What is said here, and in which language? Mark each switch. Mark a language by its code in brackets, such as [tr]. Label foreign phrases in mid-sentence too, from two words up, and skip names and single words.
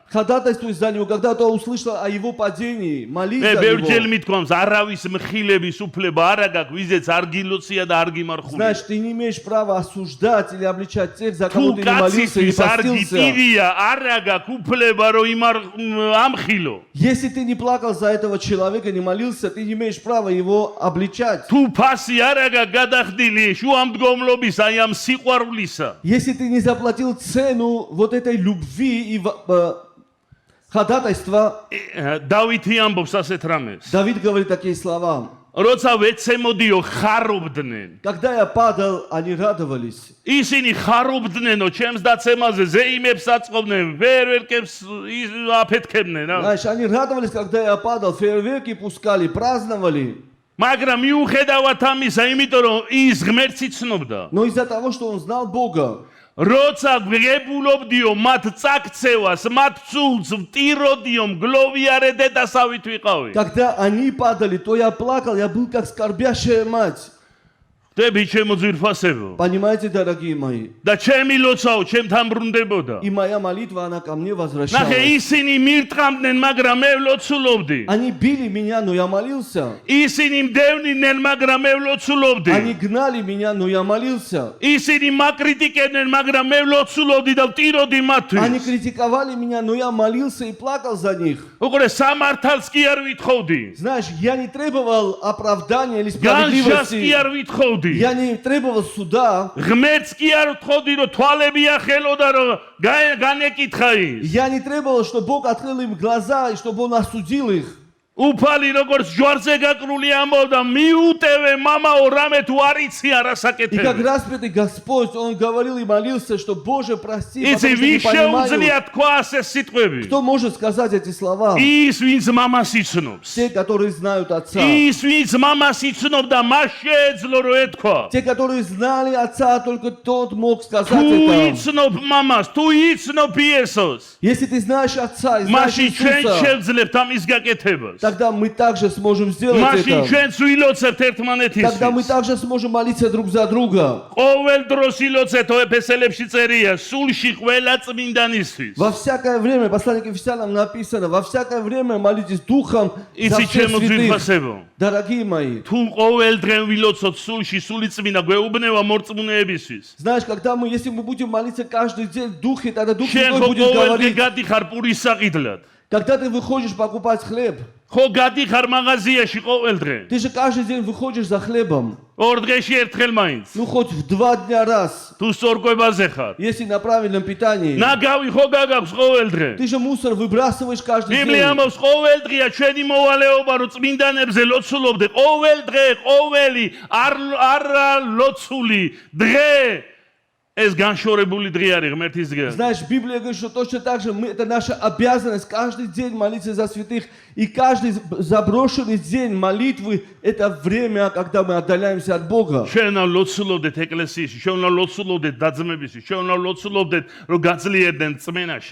[ru] Ходатайствуй за него, когда ты услышал о его падении, молись [ka] მე [ru] за [ka] ბევრჯერ [ru] него. [ka] მithქვამს, არავის მხილების უფლება არ აქვს, ვიზეც არ გილოცია და არ გიმარხულია. [ru] Знаешь, ты не имеешь права осуждать или обличать тех, за [ka] თუ [ru] кого ты не молился и [ka] კაცისთვის არ [ru] постился. [ka] გიტირია, არ აქვს უფლება რომ ამხილო. [ru] Если ты не плакал за этого человека, не молился, ты не имеешь права его обличать. [ka] თუ ფასი არ აქვს გადახდილი შუამდგომლობის აი ამ სიყვარულისა. [ru] Если ты не заплатил цену вот этой любви и ходатайства, [ka] დავითი ამბობს ასეთ რამეს. [ru] Давид говорит такие слова. [ka] როცა ვეცემოდიო ხარობდნენ. [ru] Когда я падал, они радовались. [ka] ისინი ხარობდნენო ჩემს დაცემაზე, ზეიმებს აწყობდნენ, ვერვერკებს აფეთქებდნენ. [ru] Знаешь, они радовались, когда я падал, фейерверки пускали, праздновали. [ka] მაგრამ მიუხედავად ამისა, იმიტომ რომ ის ღმერთს იცნობდა. [ru] Но из-за того, что он знал Бога, [ka] როცა გვგებულობდიო მათ წაქცევას, მათ ცულს ვტიროდიო, მგლოვიარე დედასავით ვიყავი. [ru] когда они падали, то я плакал, я был как скорбящая мать. [ka] დები ჩემო ძვირფასებო. [ru] Понимаете, дорогие мои? [ka] და ჩემი ლოცვაო ჩემთან ბრუნდებოდა. [ru] И моя молитва, она ко мне [ka] ნახე, [ru] возвращалась. [ka] ისინი მირტყამდნენ, მაგრამ მე ვლოცულობდი. [ru] Они били меня, но я молился. [ka] ისინი მდევნიდნენ, მაგრამ მე ვლოცულობდი. [ru] Они гнали меня, но я молился. [ka] ისინი მაკრიტიკებდნენ, მაგრამ მე ვლოცულობდი და ვტიროდი [ru] Они [ka] მათთვის. [ru] критиковали меня, но я молился и плакал за них. [ka] უყურე, სამართალს კი არ ვითხოვდი. [ru] Знаешь, я не требовал оправдания или [ka] განშას კი [ru] справедливости. [ka] არ ვითხოვდი. [ru] Я не требовал суда. [ka] ღმერთს კი არ ვთხოვდი, რომ თვალები ახელოდა, რომ განეკითხა ის. [ru] Я не требовал, чтобы Бог открыл им глаза и чтобы Он осудил их. [ka] უფალი როგორც ჯვარზე გაკრული ამბობდა მიუტევე მამაო რამე თუ არ იცი [ru] И как [ka] არასაკეთებ [ru] распятый Господь, Он говорил и молился, что Боже, прости, [ka] იცი [ru] потому что не [ka] ვის [ru] понимаю. [ka] შეუძლია თქვა ასე სიტყვები [ru] Кто может сказать эти слова? [ka] ის ვინც მამას იცნობს [ru] Те, которые знают Отца. [ka] ის ვინც მამას იცნობდა მას შეეძლო რომ ეთქვა [ru] Те, которые знали Отца, только тот мог сказать [ka] თუ [ru] это. [ka] იცნობ მამას თუ იცნობ იესოს [ru] Если ты знаешь Отца и знаешь [ka] მაშინ ჩვენ [ru] Иисуса, [ka] შევძლებთ ამის გაკეთებას [ru] тогда мы также сможем сделать [ka] მაშინ [ru] это. [ka] ჩვენც ვილოცებთ [ru] Тогда мы [ka] ერთმანეთისთვის [ru] также сможем молиться друг за друга. [ka] ყოველ დროს ილოცეთო ეფესელებში წერია სულში ყველა წმინდანისთვის [ru] Во всякое время, послание к Ефесянам написано, во всякое время молитесь Духом за [ka] იცი [ru] всех [ka] ჩემო [ru] святых. [ka] ძვირფასებო [ru] Дорогие мои, [ka] თუ ყოველ დღე ვილოცოთ სულში სული წმინდა გვეუბნება მორწმუნეებისთვის [ru] знаешь, если мы будем молиться каждый день в Духе, тогда Дух [ka] შენ [ru] Святой [ka] ხო [ru] будет [ka] ყოველ დღე [ru] говорить. [ka] გადიხარ პურის საყიდლად [ru] Когда ты выходишь покупать хлеб, [ka] ხო გადიხარ მაღაზიაში ყოველ დღე [ru] ты же каждый день выходишь за хлебом. [ka] ორ დღეში ერთხელ მაინც [ru] Ну, хоть в 2 дня раз, [ka] თუ სწორკვებაზე ხარ [ru] если на правильном питании. [ka] ნაგავი ხო გაგაქვს ყოველ დღე [ru] Ты же мусор выбрасываешь каждый [ka] ბიბლია [ru] день. [ka] ამბობს ყოველ დღეა ჩვენი მოვალეობა რომ წმინდანებზე ლოცულობდე ყოველ დღე ყოველი არ ლოცული დღე ეს განშორებული დღე არის ღმერთის დღე [ru] Знаешь, Библия говорит, что точно так же это наша обязанность каждый день молиться за святых. И каждый заброшенный день молитвы – это время, когда мы отдаляемся от Бога. [ka] ჩვენ უნდა ლოცულობდეთ ეკლესიაში ჩვენ უნდა ლოცულობდეთ დაძმებისში ჩვენ უნდა ლოცულობდეთ რომ გაძლიერდნენ წმენაში